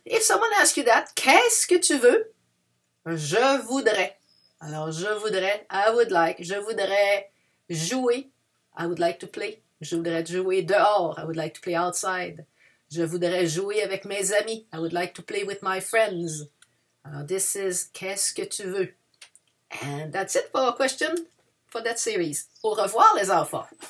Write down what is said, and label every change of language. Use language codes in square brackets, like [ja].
[en] If someone asks you that, [fr] qu'est-ce que tu veux? Je voudrais. Alors, je voudrais, [en] I would like, [fr] je voudrais jouer. [en] I would like to play. [fr] Je voudrais jouer dehors. [en] I would like to play outside. [fr] Je voudrais jouer avec mes amis. [en] I would like to play with my friends. [fr] Alors, [en] this is [fr] qu'est-ce que tu veux? [en] And that's it for our question for that series. [fr] Au revoir, les enfants.